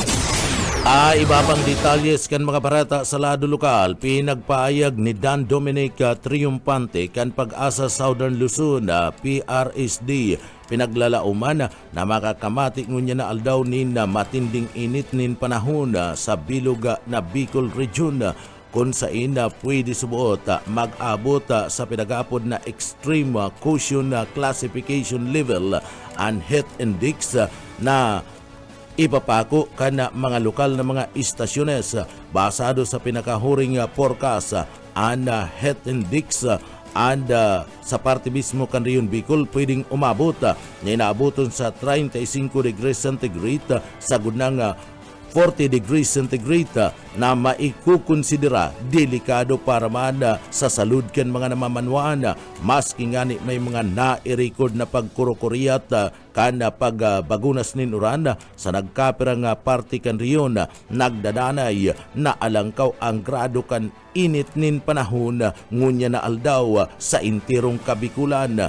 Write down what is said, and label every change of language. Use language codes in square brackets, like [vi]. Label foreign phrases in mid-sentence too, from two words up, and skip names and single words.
[bik] Iba pang detalles kan mga barata sa lado lokal, pinagpaayag ni Dan Dominic Triumpante kan Pag-asa Southern Luzon PRSD pinaglalauman na makakamati ngunya na aldaw nin matinding init nin panahon sa bilog na Bicol Region kung saan pwede subuot mag-abot sa pinag-apod na [en] extreme caution classification level [bik] and [en] heat index [bik] na ipapako kana mga lokal na mga istasyones basado sa pinakahuring forecast and [en] heat index [bik] and sa parte mismo kan Riyon Bicol pwedeng umabot na inaaboton sa 35 [en] degrees centigrade [bik] sa gunang 40 [en] degrees centigrade [bik] na maikukonsidera delikado para man sa salud kan mga namamanwaan maski ngani may mga na-record na pagkurokuriyat kan pagbagunas nin uran sa nagkapirang parte kan riyon nagdadanay na alangkaw ang grado kan init nin panahon ngunya na aldaw sa intirong Kabikulan.